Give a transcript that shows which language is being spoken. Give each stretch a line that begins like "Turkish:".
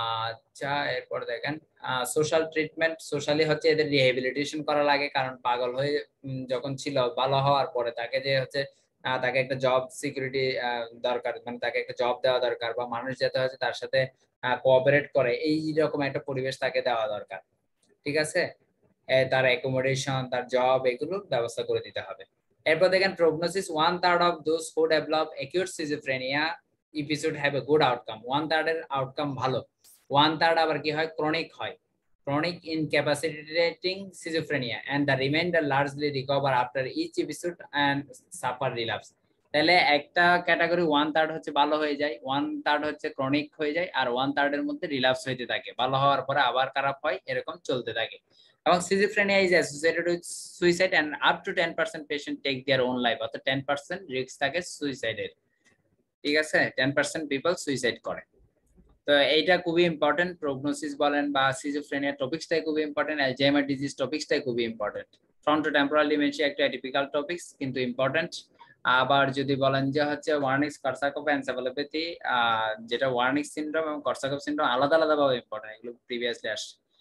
Bangla: আচ্ছা, এরপর দেখেন সোশ্যাল ট্রিটমেন্ট, সোশ্যালি হচ্ছে এদের রিহ্যাবিলিটেশন করা লাগে, কারণ পাগল হয়ে যখন ছিল ভালো হওয়ার পরে তাকে যে হচ্ছে তাকে একটা জব সিকিউরিটি দরকার, মানে তাকে একটা জব দেওয়া দরকার, বা মানুষ যাতে হচ্ছে তার সাথে কোঅপারেট করে এই রকম একটা পরিবেশ তাকে দেওয়া দরকার। ঠিক আছে, তার অ্যাকোমোডেশন, তার জব, এগুলোর ব্যবস্থা করে দিতে হবে। এরপর দেখেন prognosis,
English: 1/3 of those who develop acute schizophrenia if you should have a good outcome.
Bangla: 1/3 এর আউটকাম ভালো, 1/3 আবার কি হয়, ক্রনিক হয়,
English: chronic incapacitating schizophrenia, and the remainder largely recover after each episode and suffer relapse.
Bangla: তাহলে একটা ক্যাটাগরি 1/3 হচ্ছে ভালো হয়ে যায়, 1/3 হচ্ছে ক্রনিক হয়ে যায়, আর 1/3 এর মধ্যে রিল্যাপস হইতে থাকে, ভালো হওয়ার পরে আবার খারাপ হয়, এরকম চলতে থাকে।
English: এবং schizophrenia is associated with suicide and up to 10% patient take their own life,
Bangla: অর্থাৎ 10% রিস্ক থাকে সুইসাইডের। ঠিক আছে, 10% পিপল সুইসাইড করে। তো এইটা খুবই ইম্পর্টেন্ট, প্রগনোসিস বলেন বা সিজোফ্রেনিয়া টপিকসটাই খুবই ইম্পর্টেন্ট, অ্যালজাইমার ডিজিজ টপিকসটাই খুবই ইম্পর্টেন্ট। ফ্রন্টোটেম্পোরাল ডিমেনশিয়া একটা অ্যাটিপিক্যাল টপিকস কিন্তু ইম্পর্টেন্ট। আবার যদি বলেন যে হচ্ছে ওয়ার্নিক্স, কর্সাকফ, এনসেফালোপ্যাথি, যেটা ওয়ার্নিক্স সিনড্রোম এবং কর্সাকফ সিনড্রোম আলাদা আলাদাভাবে ইম্পর্টেন্ট, এগুলো প্রিভিয়াসলি আসছে।